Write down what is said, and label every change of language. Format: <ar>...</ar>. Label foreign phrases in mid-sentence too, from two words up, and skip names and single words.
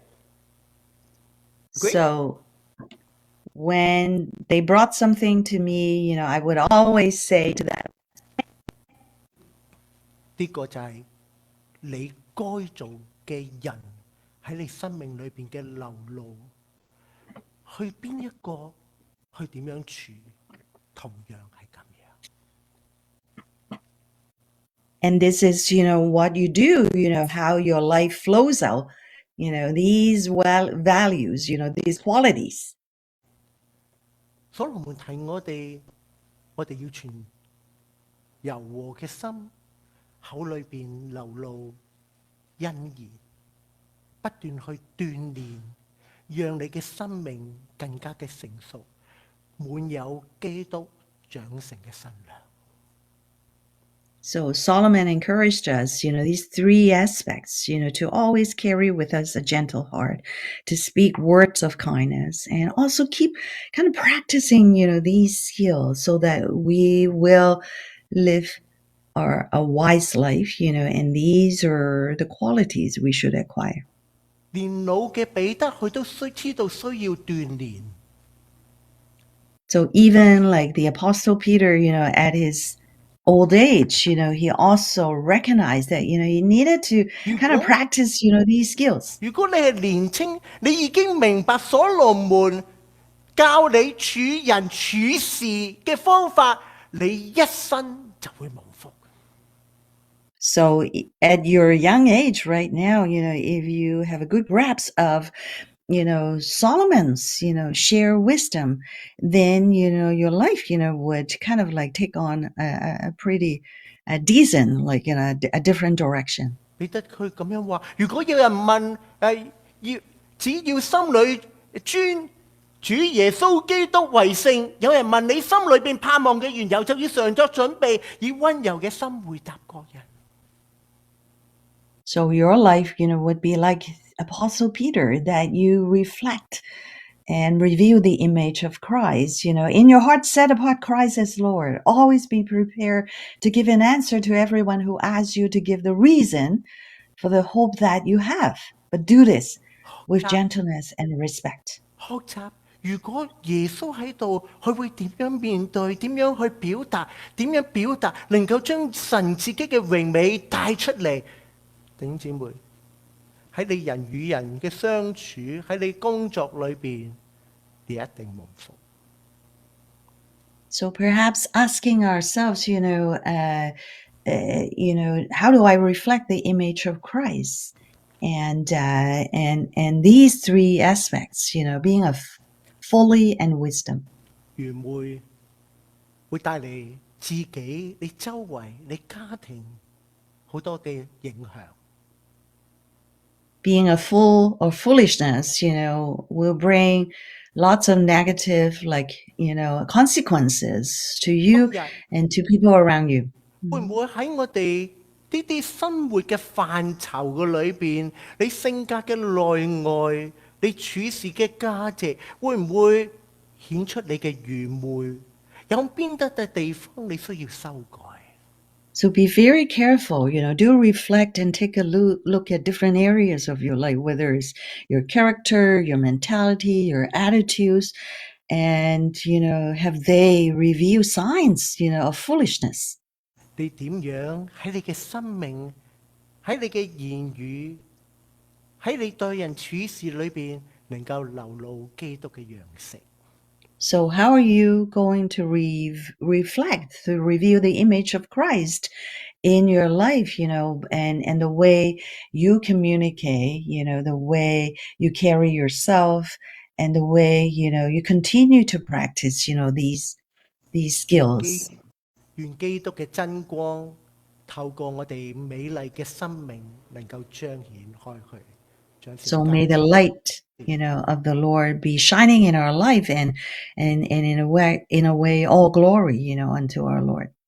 <en>So when they brought something to me, I would always say to them,</en> <yue>呢個就係你該做嘅人喺你生命裏邊嘅流露，去邊一個，去點樣處，同樣係咁樣。</yue> <en>And this is, what you do, how your life flows out, these values, these qualities.</en> <yue>所羅門提我哋要存柔和嘅心，口裏邊流露恩言，不斷去鍛鍊，讓你嘅生命更加嘅成熟，滿有基督長成嘅身量。</yue> <en>So Solomon encouraged us, these three aspects, to always carry with us a gentle heart, to speak words of kindness, and also keep kind of practicing, these skills so that we will live a wise life, and these are the qualities we should acquire.</en> <yue>連老嘅彼得佢都知道需要鍛鍊。</yue> <en>So even like the Apostle Peter, at his old age, he also recognized that, he needed to kind of practice, these skills.</en> <yue>如果你係年青，你已經明白所羅門教你處人處事嘅方法，你一生就會蒙福。</yue> <en>So at your young age right now, if you have a good grasp of, Solomon's, share wisdom, then, your life, would kind of like take on a pretty decent, like in a different direction.</en> <yue>彼得佢咁樣話：如果有人問只要心裏尊主耶穌基督為聖，有人問你心裏邊盼望嘅緣由，就要常作準備，以溫柔嘅心回答各人。</yue> <en>So your life, would be like Apostle Peter, that you reflect and reveal the image of Christ. In your heart, set apart Christ as Lord. Always be prepared to give an answer to everyone who asks you to give the reason for the hope that you have. But do this with gentleness and respect.</en> <yue>學習，如果耶穌喺度，佢會點樣面對？點樣去表達？點樣表達能夠將神自己嘅榮美帶出嚟？弟兄姊妹，喺你人與人嘅相處，喺你工作裏邊，你一定蒙福。</yue> <en>So perhaps asking ourselves, how do I reflect the image of Christ? And these three aspects, being of folly and wisdom.</en> <yue>愚昧會帶嚟自己、你周圍、你家庭好多嘅影響。</yue> <en>Being a fool or foolishness, will bring lots of negative, consequences to you and to people around you.</en> <yue>會唔會喺我哋呢啲生活嘅範疇嘅裏邊，你性格嘅內外，你處事嘅價值，會唔會顯出你嘅愚昧？有邊得嘅地方你需要修改？</yue> <en>So be very careful, do reflect and take a look at different areas of your life, whether it's your character, your mentality, your attitudes, and, have they reveal signs, of foolishness?</en> <yue>你點樣喺你嘅生命、喺你嘅言語、喺你對人處事裏邊，能夠流露基督嘅樣式？</yue> <en>So how are you going to reflect, to reveal the image of Christ in your life, and the way you communicate, the way you carry yourself, and the way, you continue to practice, these skills.</en> <yue>願基督嘅真光透過我哋美麗嘅生命，能夠彰顯開去。</yue> <en>So may the light, of the Lord be shining in our life and in a way all glory, unto our Lord.</en>